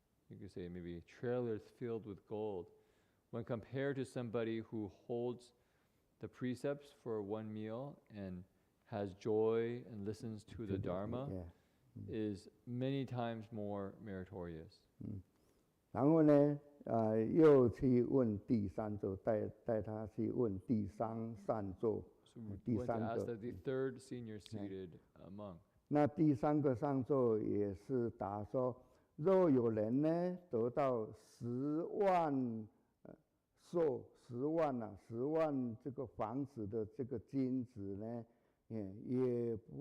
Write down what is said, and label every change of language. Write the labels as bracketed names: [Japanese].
[English] You could say maybe trailers filled with gold. When compared to somebody who holds the precepts for one meal and has joy and listens to the Dharma, is many times more meritorious. [Chinese] 然后呢，又去问第三座，带他去问第三上座，第三个。 [English] Asked the third senior seated monk. [Chinese] 那第三个上座也是答说。若有人呢得到10万10万这个房子的这个金子呢，也